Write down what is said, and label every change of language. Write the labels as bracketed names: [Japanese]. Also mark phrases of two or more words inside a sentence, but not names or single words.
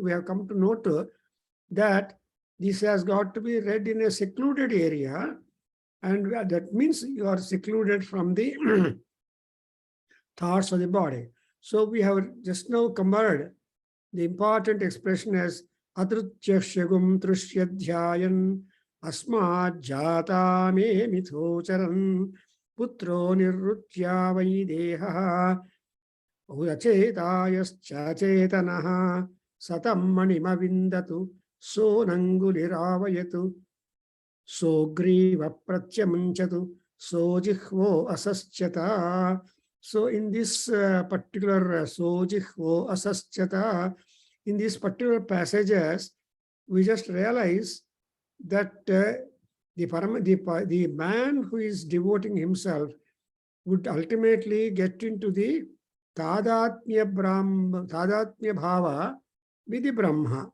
[English] We have come to note that this has got to be read in a secluded area, and that means you are secluded from the thoughts of the body. So we have just now compared the important expression as [Sanskrit] अद्रुत्य शगुम् त्रुस्यध्यायन् अस्मद् जात मे मिथोचरन् पुत्रो निरुत्य वैदेह उदचेतयस् चचेतनः सतम् मणिम् विन्दतु सो नाङ्गुलिरवयतु सो ग्रीवा प्रत्यमञ्चतु सो जिह्वो असश्चत. [English] So in this particular [Sanskrit] सोजिह्वो असश्चत, [English] in these particular passages, we just realize that the man who is devoting himself would ultimately get into the [Sanskrit] तादात्म्य भाव [English] with the Brahma.